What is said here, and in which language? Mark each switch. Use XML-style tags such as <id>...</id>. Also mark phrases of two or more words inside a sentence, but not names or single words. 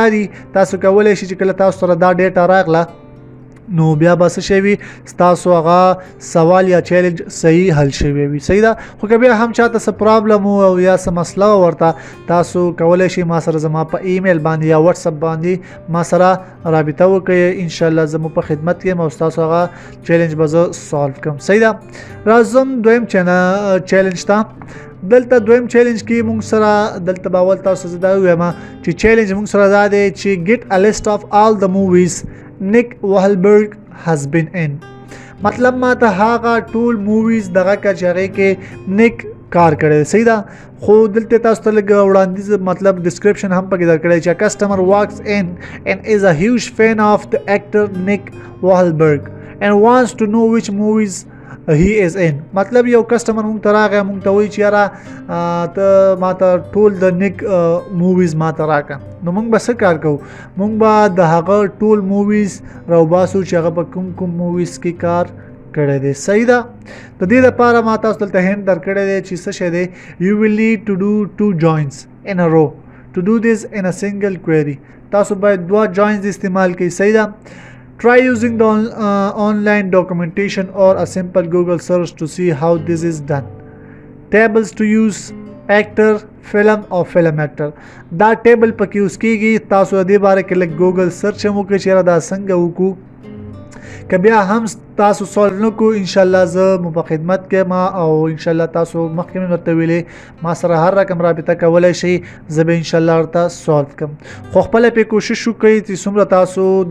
<ps>دي تاسو کولی شئ چې کله تاسو سره دا ډیټا راغله نو بیا به څه شوي ستاسو هغه سوال یا چیلنج صحیح حل شوی وي صحیح ده خو که بیا هم چاته څه پرابلم او یا څه مسله ورته تاسو کولی شئ ما سره زما په ایمیل باندې یا واتساپ باندې ما سره رابطه وکړئ انشاءالله زه مو په خدمت کې او ستاسو هغه چیلنج به زه سالو کړم صحیح ده راځم دویم چیلنج ته دلته دویم چیلنج کې مونږ سره دلته به اول تاسو زه دا ووایم چې چیلنج مونږ سره دا دی چې</ps> <en>get a list of all the movies Nick Wahlberg has been in</en> <ps>مطلب ما ته هغه ټول موویز دغه کچغه کې نیک کار کړی صحیح ده خو دلته تاسو ته لګ وړاندیز مطلب ډسکرپشن هم پکې درکړی چې کسٹمر</ps> <en>walks in and is a huge fan of the actor Nick Wahlberg and wants to know which movies he is in</en> <ps>مطلب یو کسٹمر مونږ ته راغی مونږ ته وایي چې یاره ته ما ته ټول د نیک موویز ما ته راکړه نو مونږ به څه کار کوو مونږ به د هغه ټول موویز راوباسو چې هغه په کوم موویز کې کار کړی دی صحیح ده د دې لپاره ما تاسو دلته هند درکړی دی چې څه شی دی</ps> <en>you will need to do 2 joins in a row to do this in a single query</en> <ps>تاسو باید 2 joins استعمال کړئ صحیح ده</ps> <en>Try using the online documentation or a simple Google search to see how this is done. Tables to use actor, film or film actor.</en> <ps>دا ټیبل پکې یوز کیږي تاسو دې باره کې لږ</ps> <en>Google search</en> <ps>هم وکړئ چې دا څنګه وکړو که بیا هم تاسو سوال نکو انشاءالله زه مو په خدمت کې ما او انشاءالله تاسو مخکې مې ورته ویلې ما سره هر رقم رابطه کولی شئ زه به انشاءالله ورته سولو کوم خو خپله پې کوشش وکړئ چې څومره تاسو</ps>